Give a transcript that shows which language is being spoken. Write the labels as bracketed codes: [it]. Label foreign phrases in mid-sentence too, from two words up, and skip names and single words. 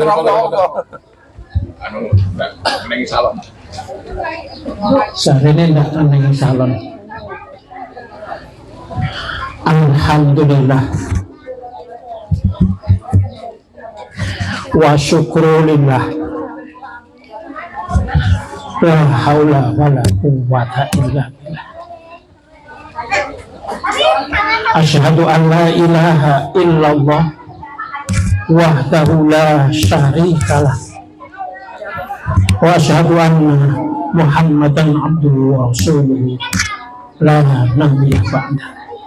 [jv] Neng salon. Sarene ndak neng salon. [ar] الحمد لله والشكر لله, لا حول ولا قوة إلا بالله. أشهد أن لا إله إلا الله وحده لا شريك له وأشهد أن محمدا عبده ورسوله لا نبي بعد.